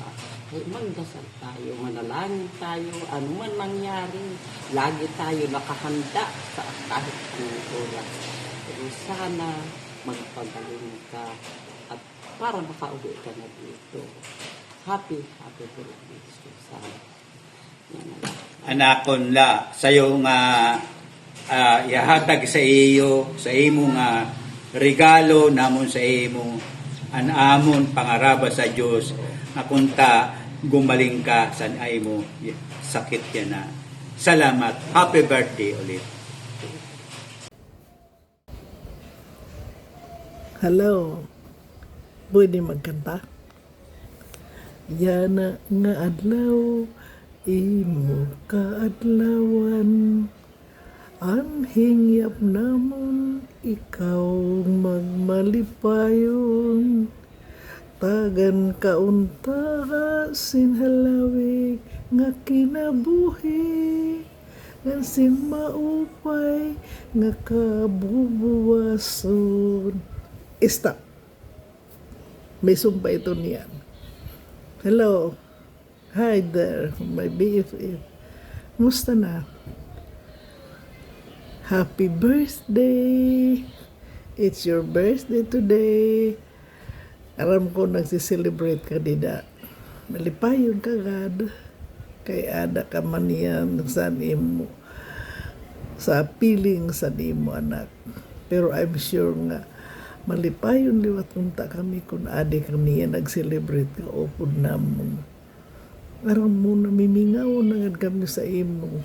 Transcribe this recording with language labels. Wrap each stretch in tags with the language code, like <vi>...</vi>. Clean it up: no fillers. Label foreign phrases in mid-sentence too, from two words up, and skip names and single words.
<tl>Ay magdasal tayo, manalangin tayo, ano man mangyari, lagi tayo nakahanda sa kahit anong oras. Pero sana magpagaling ka at para makauwi ka na dito.</tl> <en>Happy birthday, Susan.</en> <war>Anakon la, sayo nga ihatag sa iyo, sa imo nga regalo namon sa imo, an amon pangaraba sa Dios na kunta gumaling ka sa imo sakit yan na.</war> <tl>Salamat.</tl> <en>Happy birthday</en> <tl>ulit.</tl> <en>Hello.</en> <tl>Pwede magkanta?</tl> <war>Yana nga adlaw, imo kaadlawan, ang hingyap namon, ikaw magmalipayon. Tagan kaunta sinhalawig nga kinabuhi, ngan sin maupay nga kabubuwason.</war> <en>Stop.</en> <tl>May sumpa ito niyan. Hello.</tl> <en>Hi there, my BFF.</en> <tl>Musta na?</tl> <en>Happy birthday! It's your birthday today.</en> <war>Aram ko nagsiselebrate ka dida. Nalipayon ka gad. Kay ada ka man yan sa imo. Sa piling sa imo anak. Pero</war> <en>I'm sure</en> <war>nga malipayon liwat unta kami kung ade kami nag-celebrate ka upod namon. Aram mo namimingaw na kami sa imo.</war>